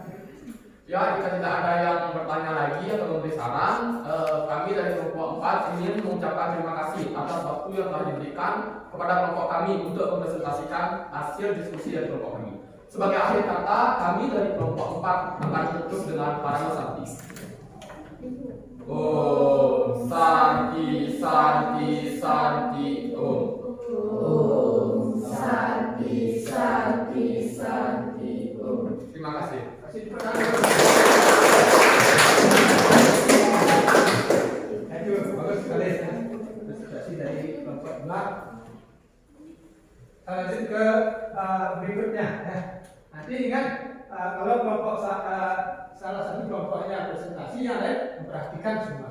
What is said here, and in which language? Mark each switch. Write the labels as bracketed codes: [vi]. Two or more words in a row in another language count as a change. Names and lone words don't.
[id] Ya, jika tidak ada yang bertanya lagi atau memberi saran, kami dari kelompok 4 ingin mengucapkan terima kasih atas waktu yang telah diberikan kepada kelompok kami untuk mempresentasikan hasil diskusi dari kelompok kami. Sebagai akhir kata, kami dari kelompok 4 akan tutup dengan Parama Santi. [sa] Om Santi Santi Santi Om. Om Santi Santi Santi Om. [id] Terima kasih. Itu bagus sekali ya. Presentasi dari kelompok 2. Lanjut ke berikutnya ya. Nanti ingat kalau kelompok salah satu kelompoknya presentasi, yang lain memperhatikan semua.